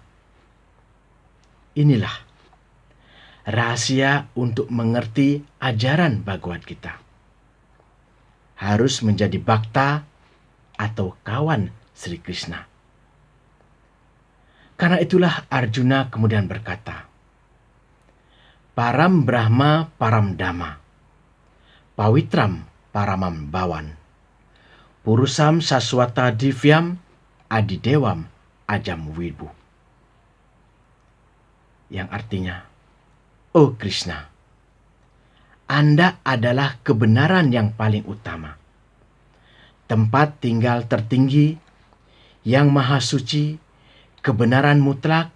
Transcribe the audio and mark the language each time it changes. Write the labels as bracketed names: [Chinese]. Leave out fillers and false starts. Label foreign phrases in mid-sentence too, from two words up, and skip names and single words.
[Indonesian] Inilah rahasia untuk mengerti ajaran Bhagavad Gita. Harus menjadi Bhakta atau kawan Sri Krishna. Karena itulah Arjuna kemudian berkata, [Sanskrit] परं ब्रह्म परं धाम पवित्रं परमं भवान् पुरुषं शाश्वतं दिव्यम् आदिदेवम् अजं विभुम्. [Indonesian] Yang artinya, Oh Krishna, Anda adalah kebenaran yang paling utama, tempat tinggal tertinggi, yang maha suci, kebenaran mutlak.